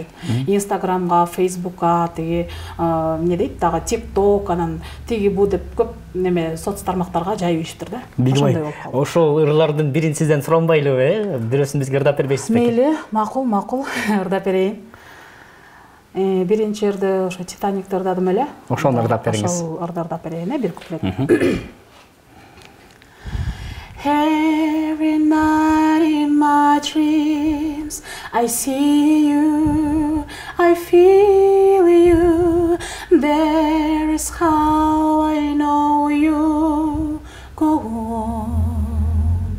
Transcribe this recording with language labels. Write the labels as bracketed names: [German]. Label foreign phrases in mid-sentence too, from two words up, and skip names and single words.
[Kyrgyz] Инстаграмга, Фейсбукка, тиги эмне дейт дагы TikTok, анан тиги бу деп көп неме соц тармактарга жайып ийишиптир да. Ошондой болуп калды. Ошол ырлардын бирин сизден суранбайлыбы, бирөөсүн бизге ырдап бербейсизби? Мейли, макул, ырдап берейин. Биринчи ырды ошо Титаникти ырдадым эле. Ошону ырдап бериңиз. Ошол ырды ырдап берейин, бир куплет. [English] Every night in my dreams I see you, I feel you. There is how I know you go on.